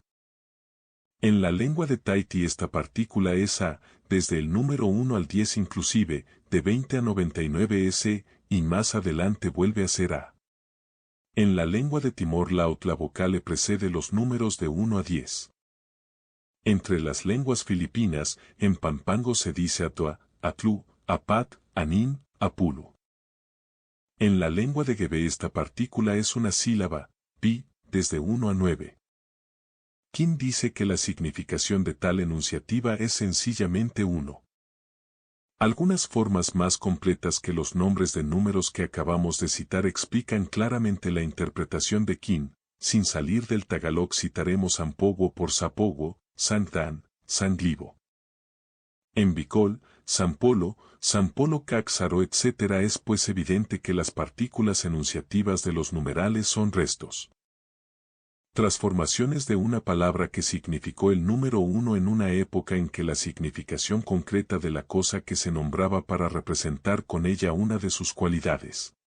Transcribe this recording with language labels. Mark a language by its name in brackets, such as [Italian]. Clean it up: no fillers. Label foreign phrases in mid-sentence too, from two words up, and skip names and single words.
[Spanish] En la lengua de Tahití esta partícula es a, desde el número 1 al 10 inclusive, de 20 a 99 s, y más adelante vuelve a ser a. En la lengua de Timor-Laut la vocal le precede los números de 1 a 10. Entre las lenguas filipinas, en Pampango se dice atua, [Pampanga] atlu, apat, anin, [Spanish] apulu. En la lengua de Gebé esta partícula es una sílaba, pi, desde 1 a 9. Kim dice que la significación de tal enunciativa es sencillamente 1. Algunas formas más completas que los nombres de números que acabamos de citar explican claramente la interpretación de Kim. Sin salir del tagalog citaremos Sampogo por Sapogo, [Filipino] Santan, Sanglibo. [Spanish] En Bicol, [Bikol] Sampolo, Sampolo Caxaro [Spanish] etc. es pues evidente que las partículas enunciativas de los numerales son restos. Transformaciones de una palabra que significó el número 1 en una época en que la significación concreta de la cosa que se nombraba para representar con ella una de sus cualidades.